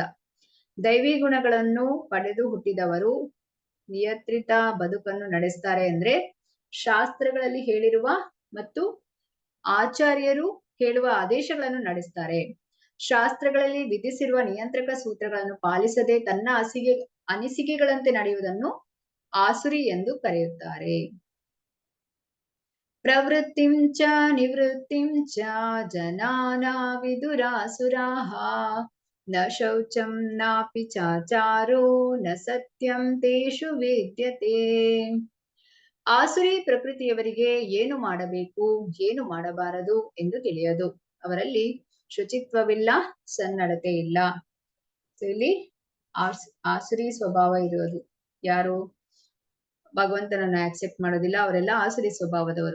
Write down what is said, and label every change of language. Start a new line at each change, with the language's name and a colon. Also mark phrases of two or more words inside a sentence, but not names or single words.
Kannada: ದೈವಿ ಗುಣಗಳನ್ನು ಪಡೆದು ಹುಟ್ಟಿದವರು ನಿಯಂತ್ರಿತ ಬದುಕನ್ನು ನಡೆಸ್ತಾರೆ ಅಂದ್ರೆ ಶಾಸ್ತ್ರಗಳಲ್ಲಿ ಹೇಳಿರುವ ಮತ್ತು ಆಚಾರ್ಯರು ಹೇಳುವ ಆದೇಶಗಳನ್ನು ನಡೆಸ್ತಾರೆ. ಶಾಸ್ತ್ರಗಳಲ್ಲಿ ವಿಧಿಸಿರುವ ನಿಯಂತ್ರಕ ಸೂತ್ರಗಳನ್ನು ಪಾಲಿಸದೆ ತನ್ನ ಅನಿಸಿಕೆಗಳಂತೆ ನಡೆಯುವುದನ್ನು ಆಸುರಿ ಎಂದು ಕರೆಯುತ್ತಾರೆ.
Sanskrit: ಪ್ರವೃತ್ತಿಂ ಚ ನಿವೃತ್ತಿಂ ಚ ಜನಾನಾ ವಿದುರಾಸುರಾಃ ನ ಶೌಚಂ ನಾಪಿ ಚಾಚಾರೋ ನ ಸತ್ಯಂ ತೇಷು ವಿದ್ಯತೆ.
Kannada: ಆಸುರಿ ಪ್ರಕೃತಿಯವರಿಗೆ ಏನು ಮಾಡಬೇಕು ಏನು ಮಾಡಬಾರದು ಎಂದು ತಿಳಿಯದು. ಅವರಲ್ಲಿ ಶುಚಿತ್ವವಿಲ್ಲ, ಸನ್ನಡತೆ ಇಲ್ಲ. ಇಲ್ಲಿ ಆಸುರಿ ಸ್ವಭಾವ ಇರೋದು ಯಾರು? ಭಗವಂತನನ್ನು ಆಕ್ಸೆಪ್ಟ್ ಮಾಡೋದಿಲ್ಲ, ಅವರೆಲ್ಲ ಆಸುರಿ ಸ್ವಭಾವದವರು.